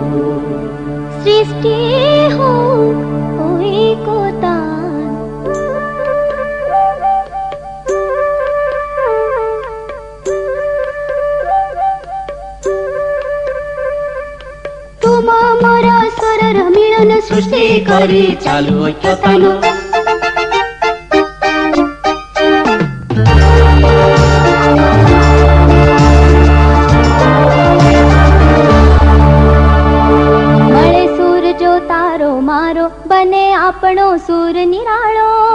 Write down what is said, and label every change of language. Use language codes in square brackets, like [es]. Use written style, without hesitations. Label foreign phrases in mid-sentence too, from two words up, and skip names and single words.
[bn] সৃষ্টি হোক ওই কোতান। তোমা মোরা স্বরর মিলন সৃষ্টি করে চালু ঐক্যতানো। [gu] મળે સુર જો તારો મારો, બને આપણો સુર નિરાળો।